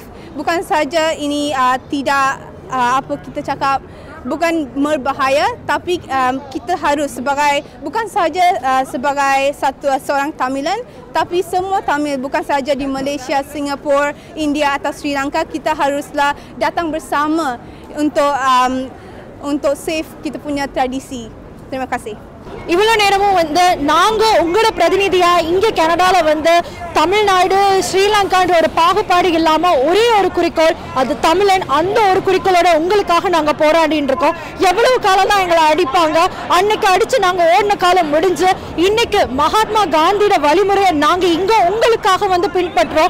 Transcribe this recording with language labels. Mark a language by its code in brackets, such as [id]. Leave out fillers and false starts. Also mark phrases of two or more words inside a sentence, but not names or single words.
[ms] Bukan saja ini tidak apa kita cakap bukan berbahaya, tapi kita harus bukan saja sebagai seorang Tamilan, tapi semua Tamil, bukan saja di Malaysia, Singapura, India atau Sri Lanka, kita haruslah datang bersama untuk save kita punya tradisi. Terima kasih. [ta] இவ்வளோ நேரமும் வந்து நாங்கள் உங்களோட பிரதிநிதியாக இங்கே கனடாவில் வந்து தமிழ்நாடு ஸ்ரீலங்கான்ற ஒரு பாகுபாடு இல்லாமல் ஒரே ஒரு குறிக்கோள், அது தமிழன். அந்த ஒரு குறிக்கோளோட உங்களுக்காக நாங்கள் போராடின்னு இருக்கோம். எவ்வளவு காலம் தான் எங்களை அடிப்பாங்க, அன்னைக்கு அடித்து நாங்கள் ஓடின காலம் முடிஞ்சு இன்னைக்கு மகாத்மா காந்தியோட வழிமுறையை நாங்கள் இங்கே உங்களுக்காக வந்து பின்பற்றுறோம்.